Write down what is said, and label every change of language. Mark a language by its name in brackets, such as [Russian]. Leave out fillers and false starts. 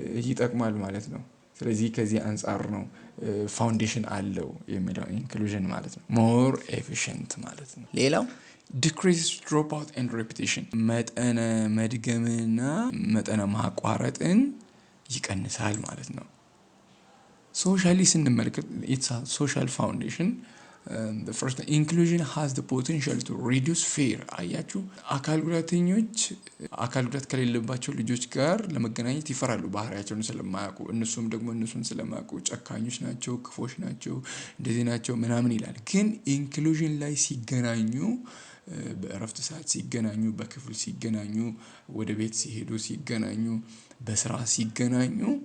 [Amharic] ይጠቅማል ማለት ነው። ስለዚህ ከዚህ አንፃር ነው ፋውንዴሽን አለው የሚለው ኢንክሉዥን ማለት ነው። ሞር ኤፊሽንት ማለት ነው። ሌላው [English] decrease dropout and repetition [Amharic] መጠነ መድገምና መጠነ ማቋረጥን ይቀንሳል ማለት ነው። ሶሻሊ ስንመለከት [English] it's a social foundation. The first inclusion has the potential to reduce fear. [Amharic] አያችሁ አካል ጉዳተኞች አካል ጉዳት ከሌለባቸው ልጆች ጋር ለመገናኘት ይፈራሉ ባህሪያቸውን ስለማያውቁ እነሱም ደግሞ እነሱን ስለማያውቁ ጨካኞች ናቸው ክፎች ናቸው እንደዚህ ናቸው ምናምን ይላል። ግን ኢንክሉዥን ላይ ሲገናኙ በእረፍት ሰዓት ሲገናኙ በክፍል ሲገናኙ ወደ ቤት ሲሄዱ ሲገናኙ በስራ ሲገናኙ